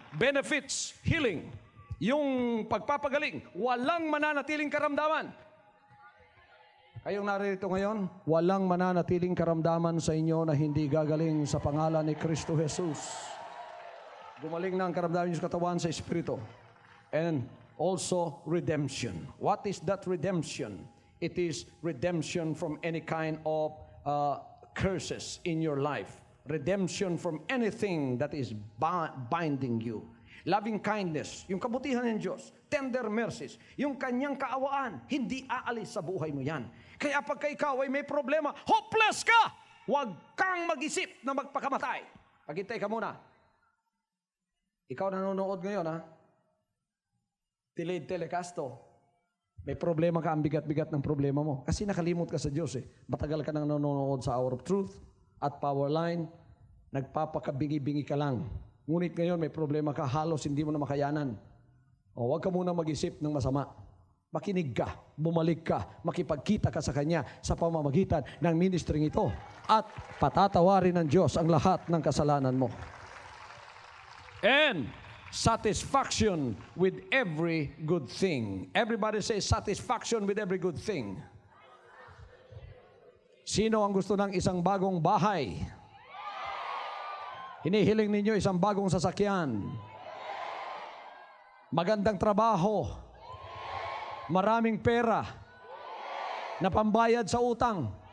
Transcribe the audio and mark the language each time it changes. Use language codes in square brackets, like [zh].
[en] Benefits, healing. [tl] Yung pagpapagaling, walang mananatiling karamdaman. Kayong naririto ngayon, walang mananatiling karamdaman sa inyo na hindi gagaling sa pangalan ni Kristo Jesus. Gumaling na ang karamdaman niyo sa katawan, sa espiritu. [en] And also redemption. What is that redemption? It is redemption from any kind of curses in your life. Redemption from anything that is binding you. Loving kindness, [tl] yung kabutihan ng Diyos, [en] tender mercies, [tl] yung kanyang kaawaan, hindi aalis sa buhay mo yan. Kaya pagka ikaw ay may problema, hopeless ka! Huwag kang mag-isip na magpakamatay. Paghintay ka muna. Ikaw nanonood ngayon, ha? Delayed telecast to. May problema ka, ang bigat-bigat ng problema mo. Kasi nakalimot ka sa Diyos eh. Matagal ka nang nanonood sa Hour of Truth at Powerline, nagpapakabingi-bingi ka lang. Ngunit ngayon may problema ka, halos hindi mo na makayanan. O huwag ka muna mag-isip ng masama. Makinig ka, bumalik ka, makipagkita ka sa Kanya sa pamamagitan ng ministering ito. At patatawarin ng Diyos ang lahat ng kasalanan mo. [en] And satisfaction with every good thing. Everybody say satisfaction with every good thing. [tl] Sino ang gusto ng isang bagong bahay? Hinihiling ninyo isang bagong sasakyan. Magandang trabaho. Maraming pera. Na pambayad sa utang.